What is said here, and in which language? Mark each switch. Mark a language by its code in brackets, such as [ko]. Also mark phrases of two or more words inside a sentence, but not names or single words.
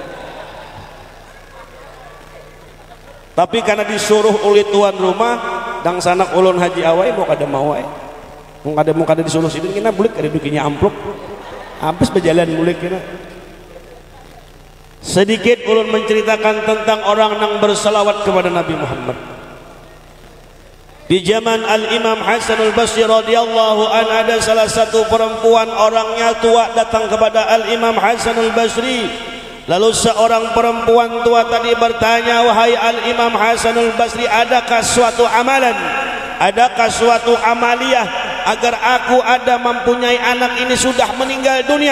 [bjn] Tapi karena disuruh oleh tuan rumah, dang sanak ulun haji awai mau kada mau ai. Mau kada disuruh sidin kena bulik kada dukinya amplop. Habis berjalan bulik kena. Sedikit ulun menceritakan tentang orang yang bersalawat kepada Nabi Muhammad. [id] Di zaman Al-Imam Hasan Al-Basri [ar] رضي الله عن, [id] ada salah satu perempuan orangnya tua datang kepada Al-Imam Hasan Al-Basri. Lalu seorang perempuan tua tadi bertanya, wahai Al-Imam Hasan Al-Basri, adakah suatu amalan, adakah suatu amaliyah agar aku ada mempunyai anak ini sudah meninggal dunia?